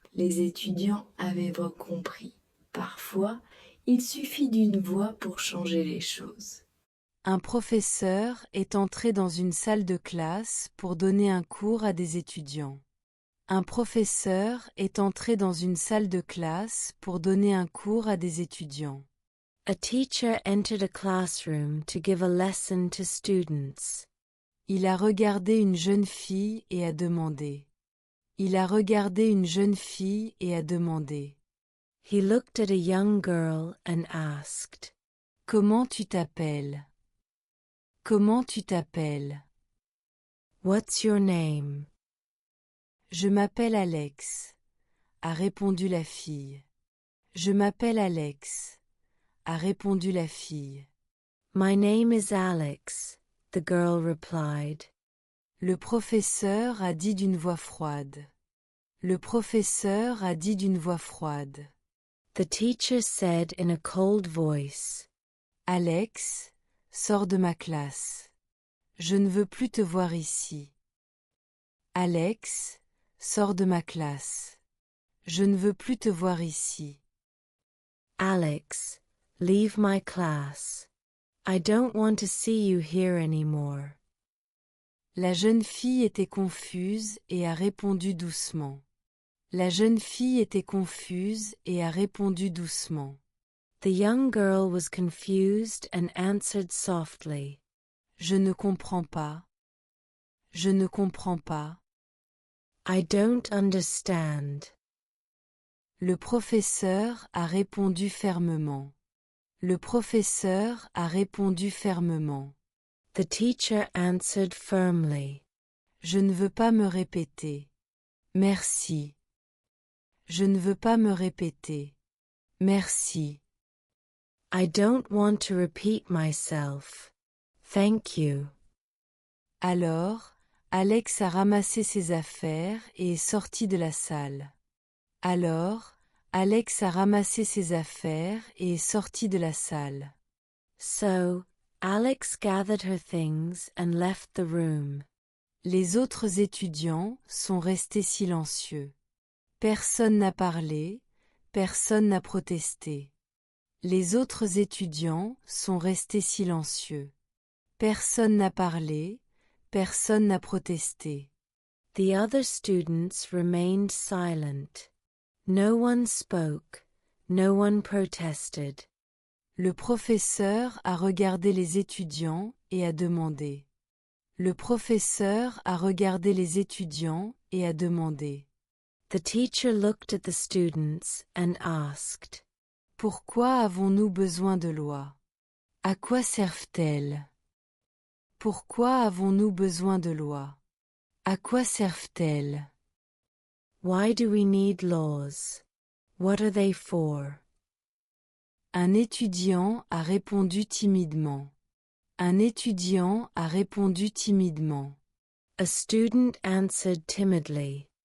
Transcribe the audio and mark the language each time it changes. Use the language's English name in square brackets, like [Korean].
[French] Les étudiants avaient compris. Parfois, il suffit d'une voix pour changer les choses. Un professeur est entré dans une salle de classe pour donner un cours à des étudiants. Un professeur est entré dans une salle de classe pour donner un cours à des étudiants. [English] A teacher entered a classroom to give a lesson to students. [French] Il a regardé une jeune fille et a demandé. Il a regardé une jeune fille et a demandé. [English] He looked at a young girl and asked. [French] Comment tu t'appelles? Comment tu t'appelles? [English] What's your name? [French] Je m'appelle Alex, a répondu la fille. Je m'appelle Alex, a répondu la fille. [English] My name is Alex, the girl replied. [French] Le professeur a dit d'une voix froide. Le professeur a dit d'une voix froide. [English] The teacher said in a cold voice. [French] Alex, sors de ma classe. Je ne veux plus te voir ici. Alex, sors de ma classe. Je ne veux plus te voir ici. [English] Alex, leave my class. I don't want to see you here anymore. [French] La jeune fille était confuse et a répondu doucement. La jeune fille était confuse et a répondu doucement. [English] The young girl was confused and answered softly. [French] Je ne comprends pas. Je ne comprends pas. [English] I don't understand. [French] Le professeur a répondu fermement. Le professeur a répondu fermement. [English] The teacher answered firmly. [French] Je ne veux pas me répéter. Merci. Je ne veux pas me répéter. Merci. [English] I don't want to repeat myself. Thank you. [French] Alors, Alex a ramassé ses affaires et est sorti de la salle. Alors, Alex a ramassé ses affaires et est sorti de la salle. [English] So, Alex gathered her things and left the room. [French] Les autres étudiants sont restés silencieux. Personne n'a parlé, personne n'a protesté. Les autres étudiants sont restés silencieux. Personne n'a parlé, personne n'a protesté. [English] The other students remained silent. No one spoke, no one protested. [French] Le professeur a regardé les étudiants et a demandé. Le professeur a regardé les étudiants et a demandé. [English] The teacher looked at the students and asked. [French] Pourquoi avons-nous besoin de lois? À quoi servent-elles? Pourquoi avons-nous besoin de lois? À quoi servent-elles? [English] Why do we need laws? What are they for? [French] Un étudiant a répondu timidement. Un étudiant a répondu timidement. [English] A student answered timidly.